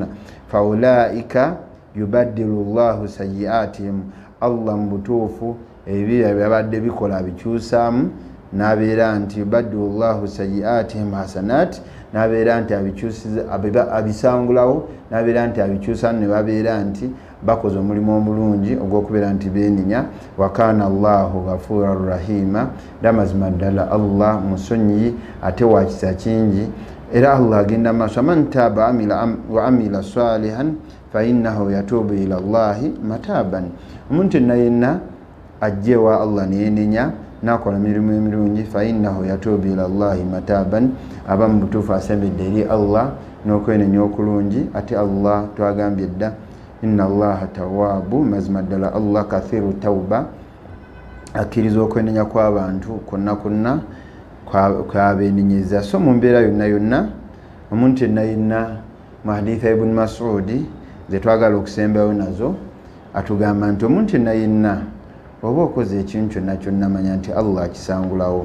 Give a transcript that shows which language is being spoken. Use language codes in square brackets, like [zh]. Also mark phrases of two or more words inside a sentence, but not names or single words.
[ar] فأولئك يبدل الله سيئاتهم, [lg] Allah mu butuufu ebibi byabadde bikola abikyusaamu, n'abeera nti [ar] يبدل الله سيئاتهم حسنات, [lg] n'abeera nti abisangulawo, n'abeera nti abikyusaamu, ne babeera nti bakoze omulimu omulungi ogw'okubeera nti beenenya. [ar] وكان الله غفورا رحيما, [lg] amazima ddala Allah musonyiyi ate wa kisa kingi. Era Allah agenda maaso, [ar] من تاب وعمل صالحا فإنه يتوب إلى الله متابا. [lg] Omuntu yenna yenna ajjewa Allah neyenenya nakola mirimu emirungi, [ar] فإنه يتوب إلى الله متابا, [lg] aba mu butuufu asembedde eri Allah n'okwenenya okulungi. Ate Allah twagambye dda [ar] إن الله تواب, [lg] mazima ddala Allah [ar] كثير التوبة, [lg] akkiriza okwenenya kw'abantu kwonna kwabeenenyeza. So mu mbeera yonna yonna omuntu yenna mu haditha ibn Mas'udi ze twagala okusembayo nazo atugamba nti omuntu yenna oba okoze ekintu kyonna kyonna manya nti Allah akisangulawo.